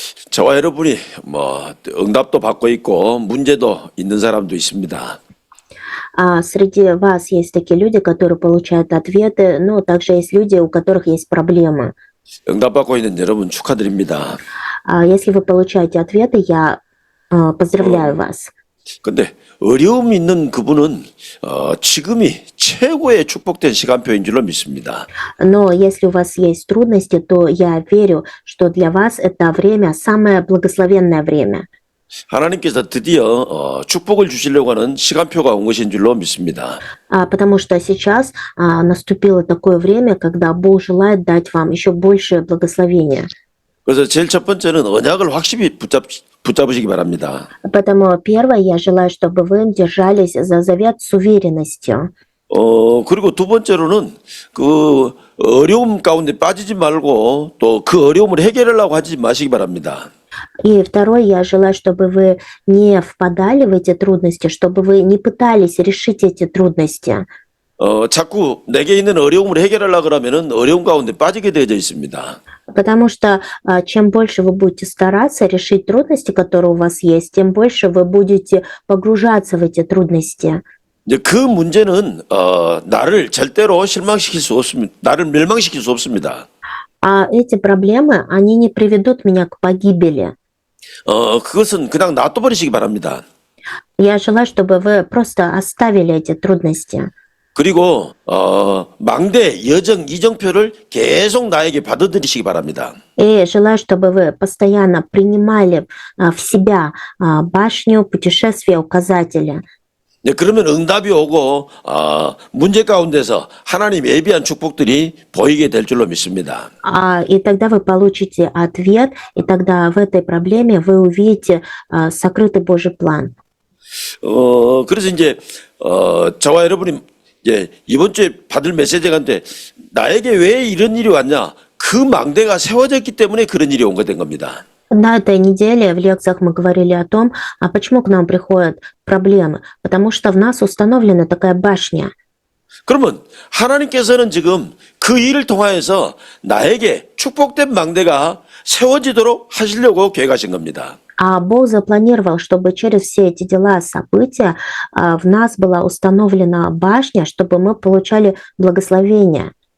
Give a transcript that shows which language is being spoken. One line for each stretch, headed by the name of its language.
Korean: 저와 여러분이 응답도 받고 있고 문제도 있는 사람도 있습니다.
Russian: Среди вас есть такие люди, которые получают ответы, но также есть люди, у которых есть проблемы.
Korean: 응답받고 있는 여러분 축하드립니다.
Russian: Если вы получаете ответы, я поздравляю вас.
Korean: 근데 어려움이 있는 그분은 지금이 최고의 축복된 시간표인 줄로 믿습니다.
Russian: Но если у вас есть трудности, то я верю, что для вас это время самое благословенное время.
Korean: 하나님께서 드디어 축복을 주시려고 하는 시간표가 온 것인 줄로 믿습니다.
Russian: Потому что сейчас наступило такое время, когда Бог желает дать вам еще большее благословение.
Korean: 그래서 제일 첫 번째는 언약을 확실히 붙잡으시기 바랍니다.
Russian: Поэтому первое, я желаю, чтобы вы держались за завет с уверенностью.
Korean: 그리고 두 번째로는 그 어려움 가운데 빠지지 말고 또 그 어려움을 해결하려고 하지 마시기 바랍니다.
Russian: И второе, я желаю, чтобы вы не впадали в эти трудности, чтобы вы не пытались решить эти трудности.
Korean: 자꾸 내게 있는 어려움을 해결하려고 그러면은 어려움 가운데 빠지게 되어져 있습니다.
Russian: Потому что чем больше вы будете стараться решить трудности, которые у вас есть, тем больше вы будете погружаться в эти трудности.
Korean: 이제 그 문제는 나를 절대로 실망시킬 수 없습니다. 나를 멸망시킬 수 없습니다.
Russian: А эти проблемы, они не приведут меня к погибели.
Korean: 그것은 그냥 놔둬버리시기 바랍니다.
Russian: Я желаю, чтобы вы просто оставили эти трудности.
Korean: 그리고 망대, 여정, 이정표를 계속 나에게 받아들이시기 바랍니다.
Russian: И желаю, чтобы вы постоянно принимали в себя башню, путешествия, указатели.
Korean: 네, 그러면 응답이 오고 문제 가운데서 하나님 예비한 축복들이 보이게 될 줄로 믿습니다.
Russian: И тогда вы получите ответ, и тогда в этой проблеме вы увидите сокрытый Божий план.
Korean: 그래서 이제 저와 여러분이 이제 이번 주에 받을 메시지가 있는데 나에게 왜 이런 일이 왔냐? 그 망대가 세워졌기 때문에 그런 일이 온 거 된 겁니다.
Russian: На этой неделе в лекциях мы говорили о том, почему к нам приходят проблемы. Потому что в нас установлена такая башня.
Korean: 그러면 하나님께서는 지금 그 일을 통하여서 나에게 축복된 망대가 세워지도록 하시려고 계획하신 겁니다.
Russian: А Бог запланировал, чтобы через все эти дела, события в нас была установлена башня, чтобы мы получали благословение.